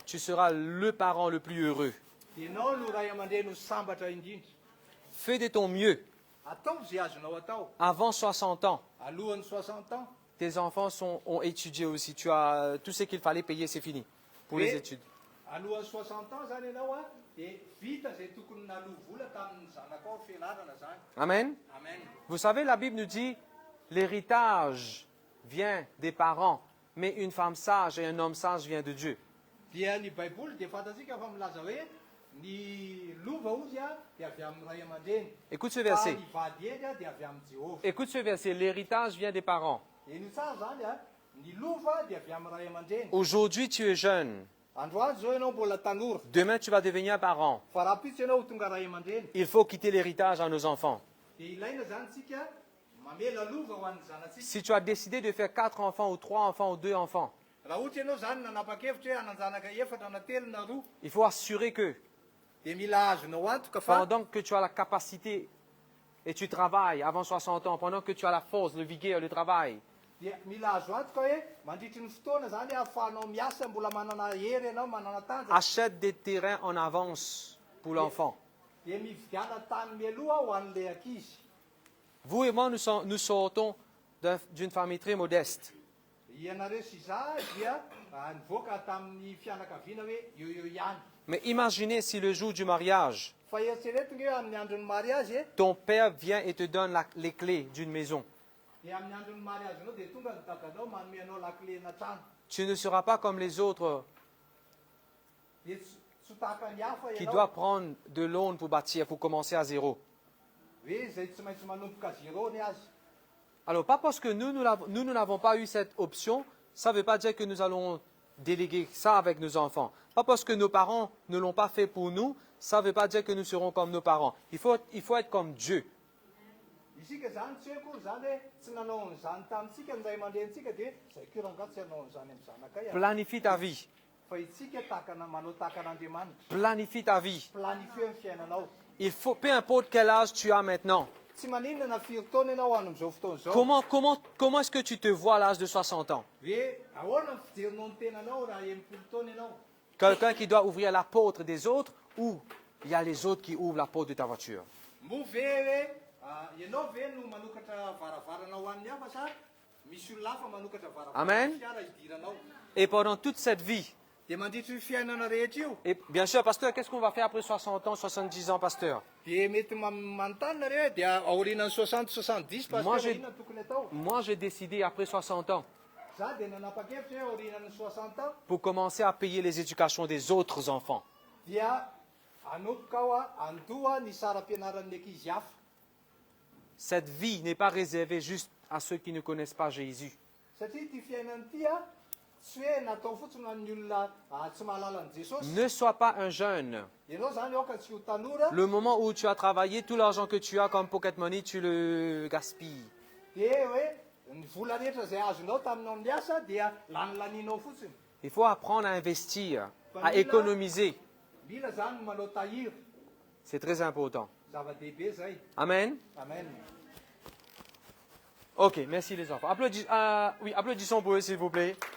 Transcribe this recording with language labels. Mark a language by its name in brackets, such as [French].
[French] tu seras le parent le plus heureux. [Malagasy] Dia ianao no ray aman-dreny ho sambatra indrindra. [French] Fais de ton mieux. [Malagasy] Atao zay azonao atao. [French] Avant 60 ans, [Malagasy] Alohan'ny 60 ans [French] tes enfants ont étudié aussi. Tu as tout ce qu'il fallait payer, c'est fini pour les études. [Malagasy] alohan'ny 60 ans zany ianao a dia vita zay tokony naloha vola tamin'ny zanakao fianarana zany. [French] Amen. [Malagasy] Amen. [French] Vous savez, la Bible nous dit, l'héritage vient des parents, mais une femme sage et un homme sage vient de Dieu. [Malagasy] Dia ny baiboly dia fantatsika fa milaza hoe ny lova ozy a dia avy amin'ny ray aman-dreny. [French] Écoute ce [Malagasy] Fa [French] verset. [Malagasy] ny vady eny a dia avy amin'ny Jehovah. [French] Écoute ce verset. L'héritage vient des parents. [Malagasy] Eny tsara zany a ny lova dia avy amin'ny ray aman-dreny. [French] Aujourd'hui, tu es jeune. [Malagasy] Androany zao ianao mbola tanora. [French] Demain, tu vas devenir parent. [Malagasy] Fa raha pitsy ianao ho tonga ray aman-dreny [French] Il faut quitter l'héritage à nos enfants. [Malagasy] dia ilaina zany tsika mamela lova ho an'ny zanatsika. [French] Si tu as décidé de faire 4 enfants ou 3 enfants ou 2 enfants, [Malagasy] Raha ohatra ianao zany nanapa-kevitra hoe hananjanaka efatra na telo na roa [French] il faut assurer que [Malagasy] dia mila azonao antoka fa [French] pendant que tu as la capacité et tu travailles avant 60 ans, pendant que tu as la force, le vigueur, le travail, [Malagasy] dia mila azo antoka hoe mandritry ny fotoana zany ahafahanao miasa mbola manana hery ianao manana tanjaka [French] achète des terrains en avance pour l'enfant. [Malagasy] dia mividiana tany mialoha ho an'ilay ankizy. [French] Vous et moi, nous sortons d'une famille très modeste. [Malagasy] Ianareo sy za dia nivoaka tamin'ny fianakaviana hoe eo ihany. [French] Mais imaginez si le jour du mariage, [Malagasy] Fa eritreretina hoe amin'ny andron'ny mariazy [French] ton père vient et te donne les clés d'une maison. [Malagasy] dia amin'ny andron'ny mariazy anao dia tonga ny dadanao manome anao lakilena trano. [French] Tu ne seras pas comme les autres [Malagasy] Dia tsy tahaka ny hafa [French] qui [Malagasy] ianao [French] doivent prendre de l'aune pour bâtir, pour commencer à zéro. [Malagasy] hoe zay tsy maintsy manomboka zéro ny azy. [French] Alors, pas parce que nous n'avons pas eu cette option, ça ne veut pas dire que nous allons déléguer ça avec nos enfants. Pas parce que nos parents ne l'ont pas fait pour nous, ça ne veut pas dire que nous serons comme nos parents. Il faut être comme Dieu. [Malagasy] isika zany tsy hoe kory zany hoe tsy nanao an'izany tamintsika ny ray aman-drentsika dia zay korangaha tsy hanao an'izany amin'ny zanakay a. [French] Planifie ta vie. [Malagasy] Fa itsika manao tahaka an'Andriamanitra. [French] Planifie ta vie. [Malagasy] Planifie ny fiainanao. [French] Il faut, peu importe quel âge tu as maintenant. [Malagasy] Tsy maninona na firy taona ianao amin'izao fotoana izao. [French] Comment est-ce que tu te vois à l'âge de 60 ans? [Malagasy] Hoe ahoana ny fijerinao ny tenanao raha enimpolo taona ianao. [French] Quelqu'un qui doit ouvrir la porte des autres ou il y a les autres qui ouvrent la porte de ta voiture? [Malagasy] Mo ve hoe ianao ve no manokatra varavarana ho an'ny hafa sa misy olona hafa manokatra varavarana Amen. fiara hidiranao. [French] Et pendant toute cette vie, [Malagasy] Dia mandritra io fiainana rehetra io. [French] et bien sûr, pasteur, qu'est-ce qu'on va faire après 60 ans, 70 ans, pasteur? [Malagasy] Dia mety manontany nareo hoe dia aorianany 60-70 [French] Moi, pasteur j'ai- [Malagasy] inona tokony atao. [French] Moi, j'ai décidé après 60 ans [Malagasy] Za dia nanapa-kevitra hoe aorianany 60 ans [French] pour commencer à payer les éducations des autres enfants. [Malagasy] dia anomboka aho andoha ny saram-pianaran'ny ankizy hafa. [French] Cette vie n'est pas réservée juste à ceux qui ne connaissent pas Jésus. [Malagasy] Satria ty fiainana ity tsy hoe natao fotsiny ho an'ny olona tsy mahalala an'i Jesosy. [French] Ne sois pas un jeune. [Malagasy] Ianao zany aoka tsy ho tanora [French] Le moment où tu as travaillé, tout l'argent que tu as comme pocket money, tu le gaspilles. [Malagasy] dia hoe ny vola rehetra izay azonao taminao amin'ny asa dia lanilanianao fotsiny. [French] Il faut apprendre à investir, à économiser. [Malagasy] Mila zany no manao tahiry. [French] C'est très important. [Malagasy] Zava-dehibe zay. [French] Amen. [Malagasy] Amen. [French] Ok, merci les enfants. Oui, applaudissons pour eux, s'il vous plaît.